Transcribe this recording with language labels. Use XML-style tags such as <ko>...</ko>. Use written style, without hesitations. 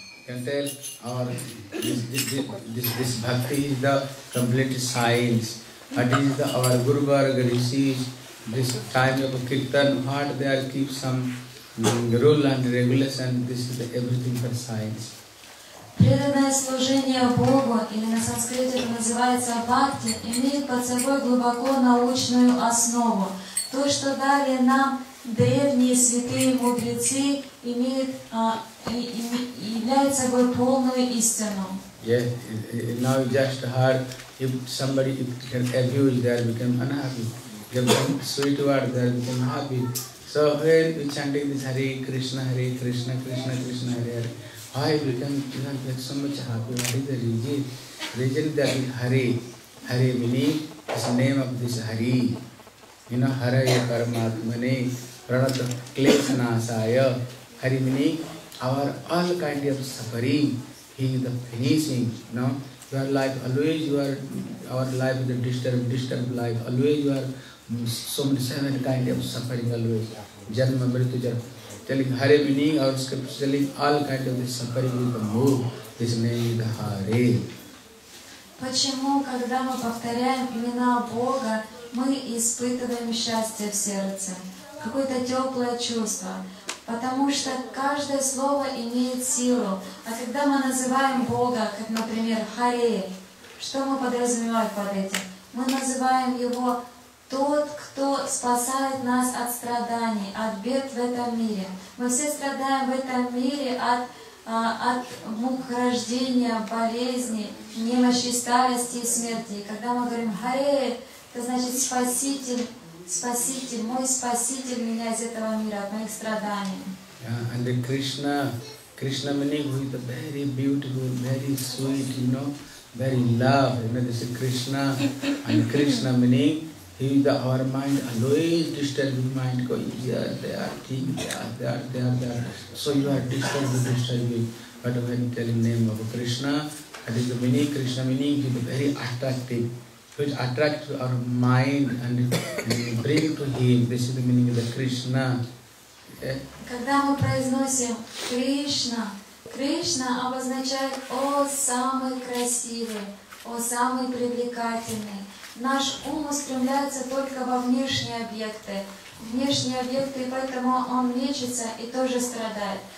<en>or this bhakti is the complete science. What is the our Guru Varga Rishis, this time of Kirtan, what they are keep some rule and regulation, this is the everything for science.</en> <ru>Преданное служение Богу, или на санскрите это называется бхакти, имеет под собой глубоко научную основу. То, что дали нам древние святые мудрецы, является собой полную истину.</ru> <en>Yeah, now you just heard if somebody can abuse, they become unhappy. Give them sweet word, they become happy. So when we chanting this Hare Krishna, Krishna Krishna, Hare Hare, why become so much happy? What is the reason? Reason that is Hare. Hare meaning is the name of this Hare. You know,</en> <sa>Hare Paramatmane, Pranat Kleshanasaya.</sa> <en>Hare meaning our all kind of suffering. He is the finishing. You know, your life always our life is a disturbed life. Always you are so many seven kind of suffering always. Janma, Mritu, Janma. Telling Hare meaning, our scripture telling all kind of this suffering with the move. This name is the Hare.</en> <ru>Почему, когда мы повторяем имена Бога, мы испытываем счастье в сердце, какое-то теплое чувство? Потому что каждое слово имеет силу. А когда мы называем Бога, как, например, Харе, что мы подразумеваем под этим? Мы называем Его тот, кто спасает нас от страданий, от бед в этом мире. Мы все страдаем в этом мире от мук рождения, болезней, немощи, старости и смерти. И когда мы говорим Харе, это значит Спаситель, Спаситель, мой Спаситель меня из этого мира, от моих страданий.</ru> <en>Yeah, and the Krishna meaning who is the very beautiful, very sweet, you know, very love. You know, this is Krishna, and Krishna meaning he is our mind always disturbing mind. Go here, there, think, there. So you are disturbing. But when you tell the name of Krishna, that is the meaning. Krishna meaning he is very attractive. Which attract our mind and bring to Him. This is the meaning of the Krishna.</en> <ru>Когда мы произносим Кришна, Кришна обозначает «О самый красивый», «О самый привлекательный». Наш ум устремляется только во внешние объекты, и поэтому он лечится и тоже страдает.</ru>